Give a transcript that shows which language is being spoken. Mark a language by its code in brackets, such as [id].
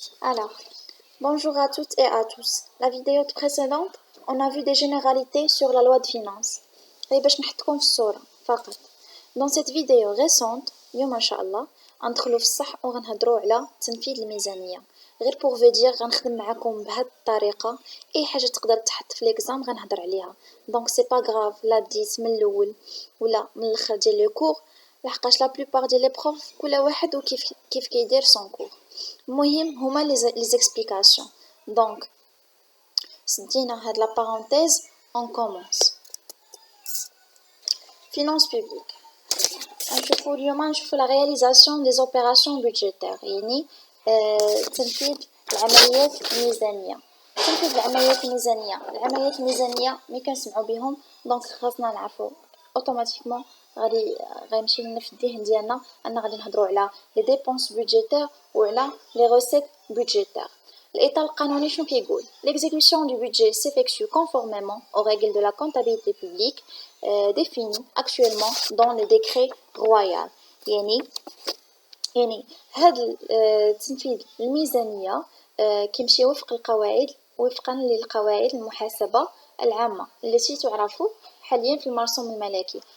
[fr] Alors, bonjour à toutes et à tous. La vidéo précédente, on a vu des généralités sur la loi de finances. [ar] Et باش نحطكم في الصورة فقط. [fr] Dans cette vidéo récente, [ar] اليوم إن شاء الله غندخلو في الصح وغنهضروا على تنفيذ الميزانية. غير [fr] pour vous dire [ar] غنخدم معاكم بهاد الطريقة، أي حاجة تقدر تحط في ليكزام غنهضر عليها. [fr] Donc c'est pas grave [ar] لا بديت من الأول ولا من الآخر ديال [fr] لو كور، [ar] لحقاش [fr] لا بلوبار [ar] ديال [fr] لي بروف [ar] كل واحد وكيف كيدير [fr] سون كور. [ar] المهم هما [fr] لي زيكسبليكاسيون. [ar] دونك سدينا هاد [fr] لا بارونتيز اون كومونس. [ar] فينانس بوبليك، نشوفو اليوم نشوفو [fr] لا رياليزاسيون دي زوبيراسيون بودجيتير، [ar] يعني تنفيذ العمليات الميزانية. تنفيذ العمليات الميزانية ملي كنسمعو بهم دونك خاصنا نعرفو [fr] اوتوماتيكمون [ar] غيمشي لنا في الذهن ديالنا ان غادي نهضروا على [fr] لي ديبونس بودجيتير [ar] وعلى [fr] لي روسيت بودجيتير. [ar] الإطار القانوني شنو كيقول؟ [fr] L'exécution du budget s'effectue conformément aux règles de la comptabilité publique définies actuellement dans le décret royal. [ar] يعني هذا تنفيذ الميزانية كيمشي وفقا للقواعد المحاسبة العامة التي تعرف حاليا في المرسوم الملكي.